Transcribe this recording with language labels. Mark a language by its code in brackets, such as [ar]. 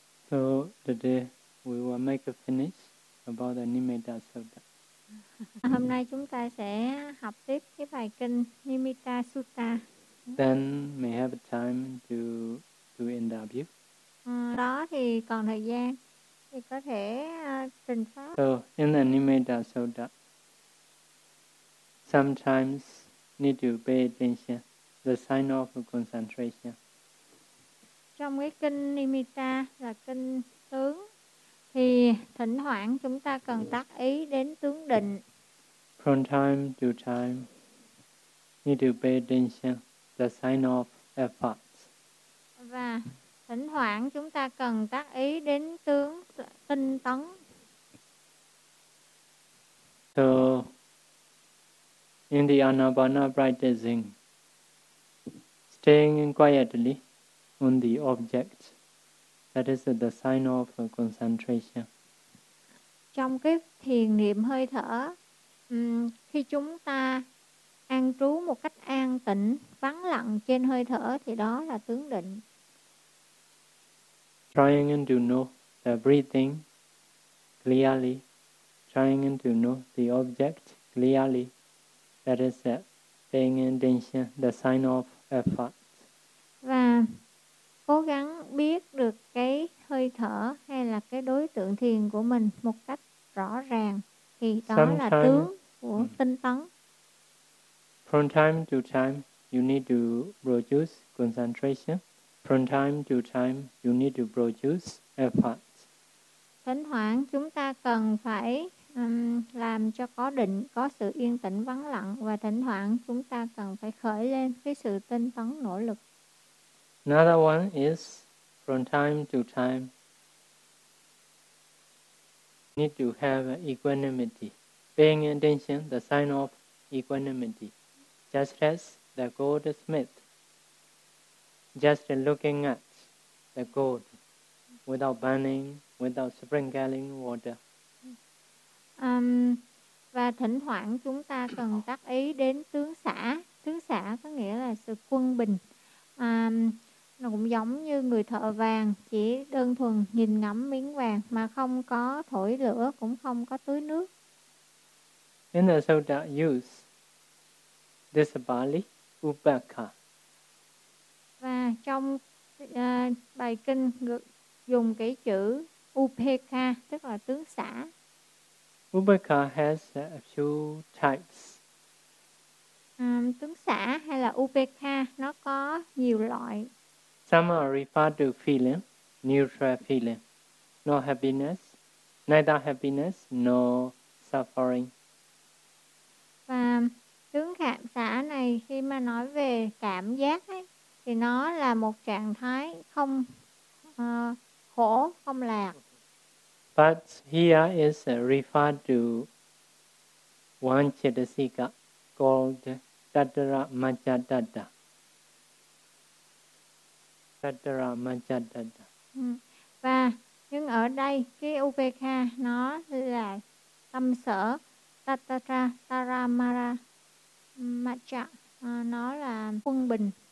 [en] So today we will make a finish about the Nimitta Sutta. [vi] Hôm nay chúng ta sẽ học tiếp cái bài kinh Nimitta Sutta. [en] Then we have time to do interview. [vi] Đó thì còn thời gian thì có thể trình pháp. [en] So in the Nimitta Sutta, sometimes need to pay attention the sign of concentration. [vi] Trong cái kinh Nimitta là kinh tướng thì thỉnh thoảng chúng ta cần tác ý đến tướng định. [en] From time to time need to pay attention the sign of efforts. [vi] Và thỉnh thoảng chúng ta cần tác ý đến tướng tinh tấn. [en] So in the anapana practicing, staying quietly on the object, that is the sign of concentration. [vi] Trong cái thiền niệm hơi thở, khi chúng ta an trú một cách an tĩnh, vắng lặng trên hơi thở thì đó là tướng định. [en] Trying to know the breathing clearly, trying to know the object clearly, that is paying attention, the sign of effort. [vi] Và cố gắng biết được cái hơi thở hay là cái đối tượng thiền của mình một cách rõ ràng thì đó là tướng của tinh tấn. [en] From time to time, you need to produce concentration. From time to time, you need to produce effort. [vi] Thỉnh thoảng chúng ta cần phải làm cho có định, có sự yên tĩnh vắng lặng, và thỉnh thoảng chúng ta cần phải khởi lên cái sự tinh tấn nỗ lực. [en] Another one is from time to time need to have equanimity, paying attention the sign of equanimity, just as the goldsmith just looking at the gold without burning, without sprinkling water. [vi] Và thỉnh thoảng chúng ta cần tác ý đến tướng xả. Tướng xả có nghĩa là sự quân bình. Nó cũng giống như người thợ vàng, chỉ đơn thuần nhìn ngắm miếng vàng mà không có thổi lửa, cũng không có tưới nước. [en] In the Sutta use this Bali Upaka. [vi] Và trong bài kinh dùng cái chữ Upaka, tức là tướng xả. [en] Upaka has a few types. [vi] Tướng xả hay là Upaka, nó có nhiều loại. [en] Some are referred to feeling, neutral feeling, no happiness, neither happiness nor suffering. [vi] Và tướng xả này khi mà nói về cảm giác ấy, thì nó là một trạng thái không khổ, không lạc. [en] But here is referred to one chittasika called tatara majjhadatta. [pi] Tatara majjhadatta. [vi] Và nhưng ở đây cái upekha nó là tâm sở tatara taramara majjha, nó là quân bình.